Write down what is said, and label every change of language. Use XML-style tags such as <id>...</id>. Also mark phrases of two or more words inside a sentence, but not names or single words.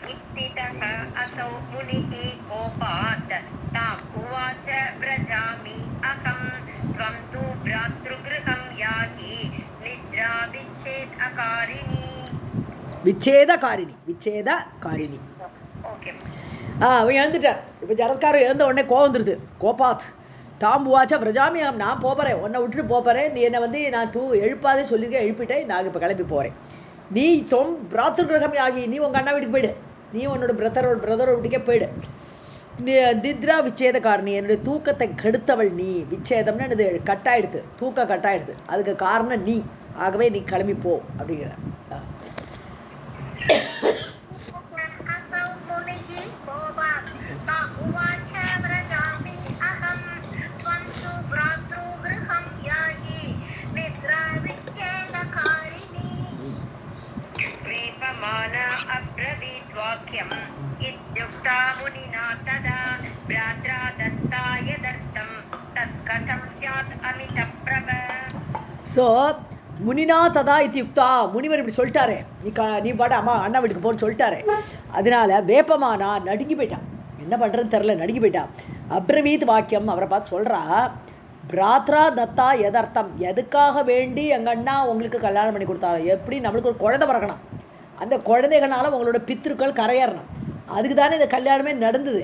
<sa>स्थितः असौ मुनिः कोपात् ताम् उवाच व्रजामि अहं त्वं तु भ्रातृगृहं याहि निद्रा विच्छेद अकारिणी</sa> <ta>விச்சேதகாரிணி. ओके அவன் எழுந்துட்டார். இப்போ ஜரத்காரர் எழுந்த உடனே கோவம் வந்துடுது.</ta> <sa>कोपात् ताम्उवाच व्रजाम्यहम्,</sa> <ta>நான் போகிறேன், உன்னை விட்டுட்டு போகிறேன், நீ என்னை வந்து நான் எழுப்பாதே சொல்லியிருக்கேன், எழுப்பிட்டேன், நான் இப்போ கிளம்பி போகிறேன். நீ பிராத்திருகிரகம் ஆகி நீ உங்கள் அண்ணா வீட்டுக்கு போயிடு, நீ உன்னோட பிரதரோட வீட்டுக்கே போயிடு. நீ</ta> <sa>निद्रा विच्छेदकारिणी,</sa> <ta>என்னுடைய தூக்கத்தை கெடுத்தவள் நீ. விச்சேதம்னு என்னது கட்டாயிடுது, தூக்கம் கட்டாயிடுது, அதுக்கு காரணம் நீ, ஆகவே நீ கிளம்பி போ அப்படிங்கிற.</ta> <sa>असौ मुनिः कोपात् ताम् उवाच व्रजामि अहं त्वं तु भ्रातृगृहं याहि निद्रा विच्छेदकारिणी. वेपमान अब्रवीत् वाक्यम् इत्युक्ता मुनिना तदा भ्रात्रा दत्ताय दत्तं तत्कथं स्यात् अमितप्रभ.</sa> <ta>ஸோ</ta> <sa>मुनिना तदा इति युक्ता,</sa> <ta>முனிவர் இப்படி சொல்லிட்டாரே, நீ பாட அம்மா அண்ணா வீட்டுக்கு போன்னு சொல்லிட்டாரே, அதனால வேப்பமானா நடுங்கி போயிட்டான். என்ன பண்ணுறதுன்னு தெரில, நடுங்கி போயிட்டான்.</ta> <sa>अब्रवीत् वाक्यम्</sa> <ta>அவரை பார்த்து சொல்கிறா,</ta> <sa>भ्रात्रा दत्ता</sa> <ta>எதர்த்தம், எதுக்காக வேண்டி எங்கள் அண்ணா உங்களுக்கு கல்யாணம் பண்ணி கொடுத்தாரு, எப்படி நம்மளுக்கு ஒரு குழந்தை பிறக்கணும், அந்த குழந்தைகளால் உங்களோட பித்திருக்கள் கரையேறணும், அதுக்கு தானே இந்த கல்யாணமே நடந்தது.</ta>